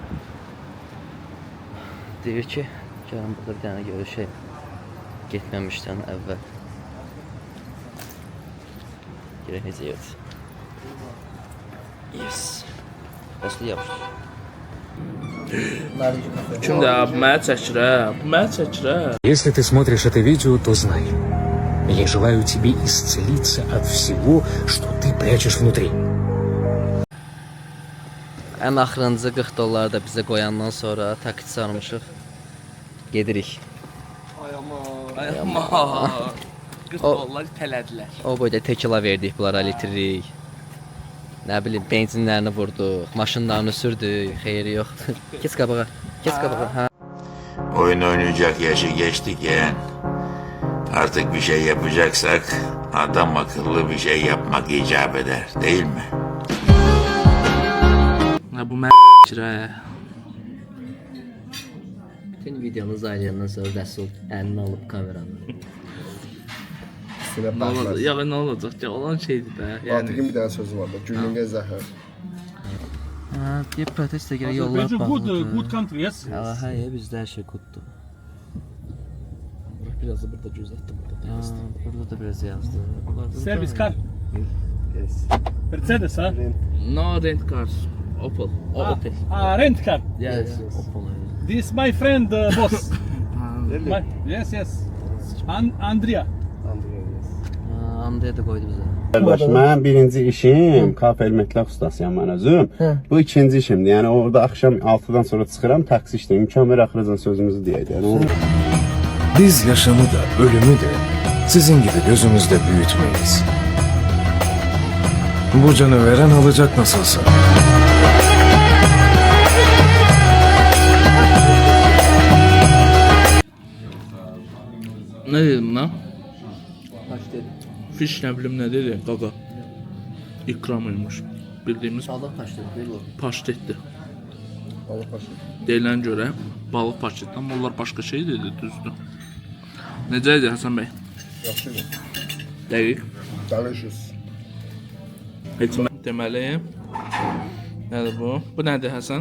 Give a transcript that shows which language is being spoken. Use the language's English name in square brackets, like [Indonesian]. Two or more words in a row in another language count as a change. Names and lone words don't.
[Azerbaijani] Deyir ki, gəlin burada bir dənə görüşək. Getməmişdən əvvəl. Görək necə yerdir. Yes. Bəsli yapışdır. Kimdə bu mənə çəkir hə? Bu mənə çəkir hə? [Russian] Если ты смотришь это видео, то знай. Я желаю тебе исцелиться от всего, что ты прячешь внутри. [Azerbaijani] Ən axırıncı 40 dolları da bizə qoyandan sonra takit sarmışıq. Gedirik. Ay amma. 40 dollar tələdilər. O boyda tekila verdik bunlara litrik. Nə bilim benzinlərini vurduq, maşınlarını sürdük, xeyri yoxdur. Keç qabağa, keç qabağa. Ha. [Turkish] Oyun oynayacak yaşı geçtik yeğen. Artık bir şey yapacaksak adam akıllı bir şey yapmak icap eder değil mi? [Azerbaijani] Ha bu mən çəkir hə? Bütün videomuz aylayandan sonra Rəsul əlini alıb kameranı. Sinə Nə olacaq? baxmaz. Ya nə olacaq? Ya olan şeydir də. Yəni Atiqin bir dənə sözü var da. Gülünqə zəhər. Ha, bir protestə görə yollar bağlıdır. [English] Good country, yes. [Azerbaijani] Ha, hə, bizdə hər şey quddur. biraz da burada gözətdim burada. Ha, burada da biraz yazdı. [English] Service car. Yes. Mercedes, ha? No rent cars. Opel. Opel. Rent car. Yes. Opel. This my friend, boss. Really? Yes, yes. Andrea. Andrea, yes. [Azerbaijani] Ha, Andrea da qoydu bizə. Qardaş, mən birinci işim kafel məktəb ustasıyam mən özüm. Bu ikinci işimdir. Yəni orada axşam 6-dan sonra çıxıram, taksi işləyirəm. İmkan ver axırıcan sözümüzü deyək. Yəni [Turkish] Biz yaşamı da ölümü de sizin gibi gözümüzde büyütmeyiz. Bu canı veren alacak nasılsa. Ne dedim lan? Fiş ne bileyim ne dedi? Gaga. İkramıymış. Bildiğimiz [Azerbaijani] Balıq paşteti bu. paştetdir. Allah başa. Deyilən görə balıq paştetdən onlar başqa şey dedi, düzdür. Necə idi Həsən bəy? Yaxşıdır. Dəqiq. [English] Delicious. [Azerbaijani] Heç deməli. Nədir bu? Bu nədir Həsən?